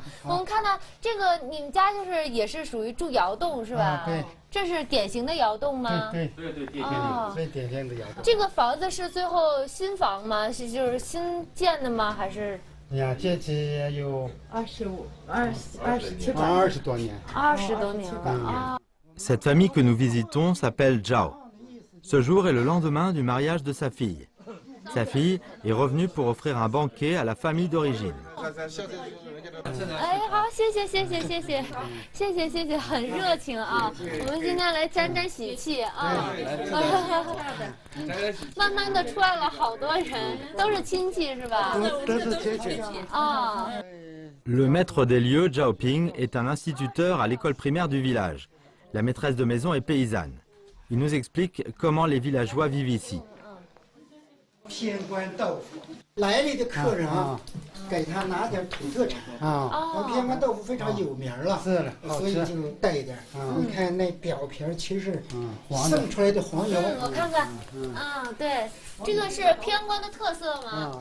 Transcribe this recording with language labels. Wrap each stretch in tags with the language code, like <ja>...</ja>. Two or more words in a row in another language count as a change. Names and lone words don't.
<zh>我们看到这个，你们家也是属于住窑洞是吧？对。这是典型的窑洞吗？对，最典型的窑洞。这个房子是最后新房吗？就是新建的吗？还是？哎呀，建起有 20多年。 20多年了啊。</zh> <fr>Cette famille que nous visitons s'appelle Zhao. Ce jour est le lendemain du mariage de sa fille. Sa fille est revenue pour offrir un banquet à la famille d'origine.</fr> <zh>哎，好，谢谢，很热情啊！我们今天来沾沾喜气啊！慢慢的出来了好多人，都是亲戚是吧？都是亲戚啊。</zh> <fr>Le maître des lieux, Zhao Ping, est un instituteur à l'école primaire du village. La maîtresse de maison est paysanne. Il nous explique comment les villageois vivent ici.</fr> <zh>偏关豆腐，来了的客人给他拿点土特产我们偏关豆腐非常有名了，是的，所以就带一点。你看那表皮其实剩出来的黄油。我看看，对，这个是偏关的特色吗？</zh>